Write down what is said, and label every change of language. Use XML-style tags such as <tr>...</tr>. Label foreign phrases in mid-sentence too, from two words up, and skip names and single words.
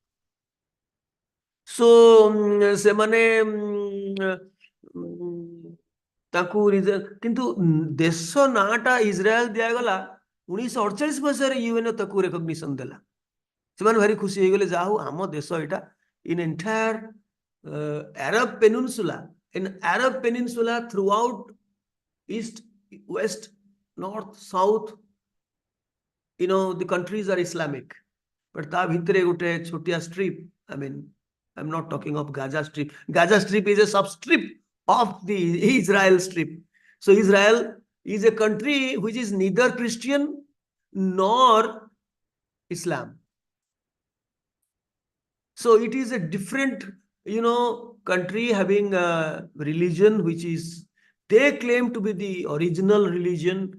<or>ସୋ ସେମାନେ ତାକୁ କିନ୍ତୁ ଦେଶ ନାଁଟା ଇସ୍ରାଏଲ ଦିଆଗଲା 1948 ମସିହାରେ ୟୁଏନଓ ତାକୁ ରେକଗ୍ନିସନ ଦେଲା। ସେମାନେ ଭାରି ଖୁସି ହେଇଗଲେ, ଯାହା ହଉ ଆମ ଦେଶ ଏଇଟା</or> <en>in entire Arab peninsula throughout east, west, north, south, the countries are Islamic, but</en> <or>ତା ଭିତରେ ଗୋଟେ ଛୋଟିଆ</or> <en>strip I mean, I'm not talking of Gaza Strip. Gaza Strip is a sub-strip of the Israel Strip. So Israel is a country which is neither Christian nor Islam. So it is a different, country having a religion which is, they claim to be the original religion.</en>